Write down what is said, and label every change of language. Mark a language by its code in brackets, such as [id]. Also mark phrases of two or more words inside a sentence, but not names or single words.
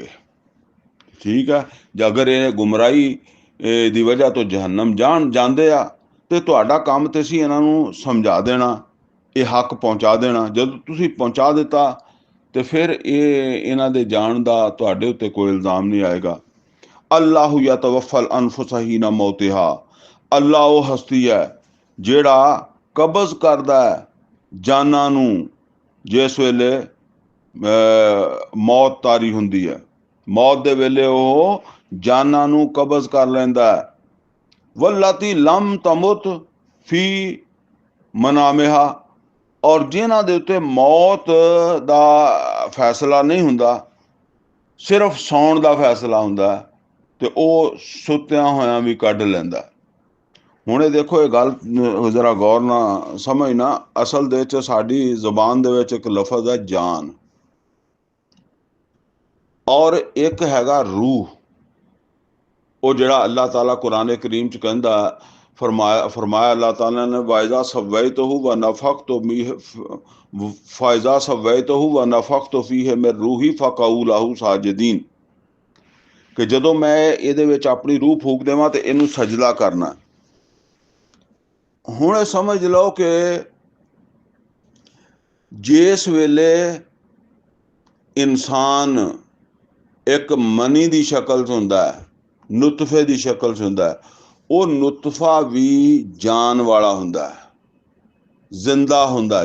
[pa] ਠੀਕ ਹੈ, ਜੇ ਅਗਰ ਇਹ ਗੁਮਰਾਹੀ ਦੀ ਵਜ੍ਹਾ ਤੋਂ ਜਹੰਨਮ ਜਾਂਦੇ ਆ ਤੇ ਤੁਹਾਡਾ ਕੰਮ ਤੇ ਸੀ ਇਹਨਾਂ ਨੂੰ ਸਮਝਾ ਦੇਣਾ, ਇਹ ਹੱਕ ਪਹੁੰਚਾ ਦੇਣਾ। ਜਦੋਂ ਤੁਸੀਂ ਪਹੁੰਚਾ ਦਿੱਤਾ ਤੇ ਫਿਰ ਇਹਨਾਂ ਦੇ ਜਾਣ ਦਾ ਤੁਹਾਡੇ ਉੱਤੇ ਕੋਈ ਇਲਜ਼ਾਮ ਨਹੀਂ ਆਏਗਾ। [ar] الله يتوفى الأنفس حين موتها, [ur] اللہ وہ ہستی ہے [pa] ਜਿਹੜਾ ਕਬਜ਼ ਕਰਦਾ ਹੈ ਜਾਨਾਂ ਨੂੰ ਜਿਸ ਵੇਲੇ ਮੌਤ ਤਾਰੀ ਹੁੰਦੀ ਹੈ। ਮੌਤ ਦੇ ਵੇਲੇ ਉਹ ਜਾਨਾਂ ਨੂੰ ਕਬਜ਼ ਕਰ ਲੈਂਦਾ ਹੈ। [ar] والتي لم تمت في منامها, [pa] ਔਰ ਜਿਨ੍ਹਾਂ ਦੇ ਉੱਤੇ ਮੌਤ ਦਾ ਫੈਸਲਾ ਨਹੀਂ ਹੁੰਦਾ, ਸਿਰਫ ਸੌਣ ਦਾ ਫੈਸਲਾ ਹੁੰਦਾ, ਤੇ ਉਹ ਸੁੱਤਿਆਂ ਹੋਇਆਂ ਵੀ ਕੱਢ ਲੈਂਦਾ। ਹੁਣ ਇਹ ਦੇਖੋ, ਇਹ ਗੱਲ ਜ਼ਰਾ ਗੌਰ ਨਾਲ ਸਮਝਣਾ। ਅਸਲ ਦੇ ਵਿੱਚ ਸਾਡੀ ਜ਼ੁਬਾਨ ਦੇ ਵਿੱਚ ਇੱਕ ਲਫ਼ਜ਼ ਹੈ ਜਾਨ, ਔਰ ਇੱਕ ਹੈਗਾ ਰੂਹ। ਉਹ ਜਿਹੜਾ ਅੱਲਾਹ ਤਾਲਾ ਕੁਰਾਨ ਕਰੀਮ 'ਚ ਕਹਿੰਦਾ, ਫਰਮਾਇਆ ਅੱਲਾਹ ਤਾਲਾ ਨੇ, [ar] وإذا سويته ونفخت فإذا سويته ونفخت فيه من روحي فقعوا له ساجدين, [pa] ਕਿ ਜਦੋਂ ਮੈਂ ਇਹਦੇ ਵਿੱਚ ਆਪਣੀ ਰੂਹ ਫੂਕ ਦੇਵਾਂ ਤੇ ਇਹਨੂੰ ਸਜਦਾ ਕਰਨਾ। ਹੁਣ ਇਹ ਸਮਝ ਲਓ ਕਿ ਜਿਸ ਵੇਲੇ ਇਨਸਾਨ ਇੱਕ ਮਨੀ ਦੀ ਸ਼ਕਲ 'ਚ ਹੁੰਦਾ ਹੈ, ਨੁਤਫੇ ਦੀ ਸ਼ਕਲ 'ਚ ਹੁੰਦਾ ਹੈ, ਉਹ ਨੁਤਫਾ ਵੀ ਜਾਨ ਵਾਲਾ ਹੁੰਦਾ ਹੈ, ਜ਼ਿੰਦਾ ਹੁੰਦਾ।